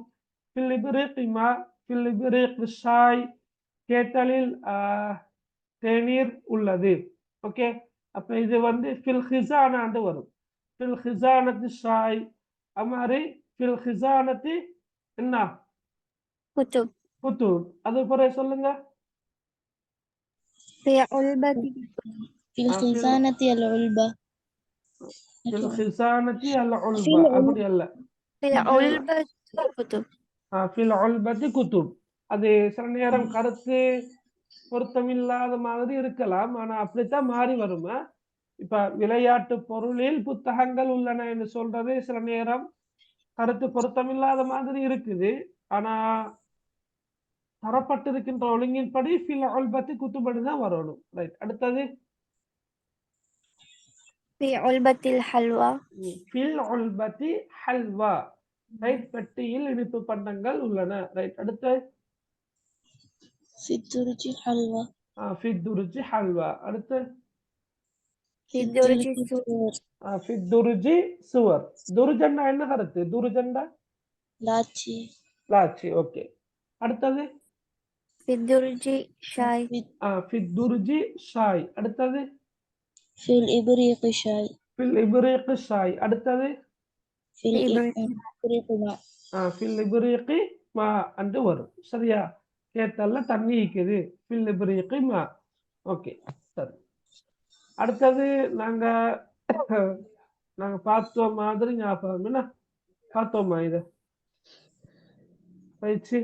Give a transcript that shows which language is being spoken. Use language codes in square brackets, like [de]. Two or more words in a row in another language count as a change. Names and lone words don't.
[ar] في الإبريق ماء، في الإبريق شاي [ta] கேட்டலில் தேநீர் உள்ளது. ஓகே, அப்ப இது வந்து [ar] في الخزانة [ta] வரும். [ar] في الخزانة شاي, அமாரி في الخزانة என்ன குத்துப். [ta] குத்தூப். அது பிறகு சொல்லுங்க. [ar] في علبة في الخزانة العلبة. في الخزانة ال في [ta] உல்பா அப்படி அல்ல. [ar] في العلبة كتب. في العلبة كتب. [ta] அது சில நேரம் கருத்து பொருத்தமில்லாத மாதிரி இருக்கலாம், ஆனா அப்படித்தான் மாறி வருமா. இப்ப விளையாட்டு பொருளில் புத்தகங்கள் உள்ளன என்று சொல்றது சில நேரம் கருத்து பொருத்தமில்லாத மாதிரி இருக்குது, ஆனா தரப்பட்டிருக்கின்ற ஒழுங்கின்படி [ar] في العلبة كتب [ta] தான் வரணும். ரைட், அடுத்தது [ar] في علبة الحلوى. في العلبة حلوى. [ta] ரைட், பெட்டியில் இனிப்பு பண்டங்கள் உள்ளன. ரைட், அடுத்து [ar] في الدرج حلوى. في الدرج حلوى. அடுத்து في الدرج سور. في الدرج صور. [ta] துருஜண்டா என்ன கருத்து? துருஜண்டா لاچي. லாச்சி. ஓகே, அடுத்தது [ar] في الدرج شاي. في الدرج شاي. அடுத்தது في الإبريق شاي. في الإبريق شاي. அடுத்தது في الإبريق. الإبريق ماء. في الإبريق ماء [ta] அண்டு வரும். சரியா, கேத்தல்ல தண்ணி இருக்குது, [ar] في الإبريق ماء. [ta] ஓகே, சரி. அடுத்தது நாங்க நாங்க பார்த்த மாதிரி ஞாபகம் என்ன பார்த்தோமா இத பயிற்சி?